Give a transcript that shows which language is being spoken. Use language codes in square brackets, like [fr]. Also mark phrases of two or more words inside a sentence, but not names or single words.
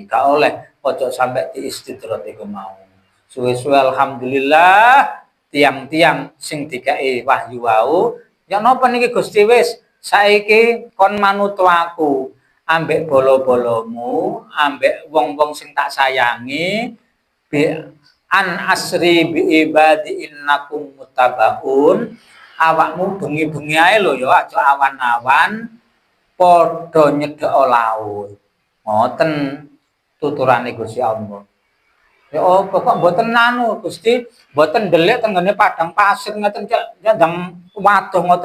[jv] Gak oleh ojo sampe diistidrot iku mau. Suwe-suwe alhamdulillah tiang-tiang sing dikai wahyu wau, ya napa niki Gusti wis saiki kon manut aku. Ambek bolo-bolomu, ambek wong-wong sing tak sayangi, [ar] ب أن أسر بعبادي إنكم متبعون. [jv] Awakmu bengi-bengi ae lho ya aja awan-awan padha nyedhek laut. Ngoten tuturane Gusti Allah. Ya apa kok mboten anu Gusti, mboten ndelik tenggene padang pasir ngoten ndang waduh ngoten.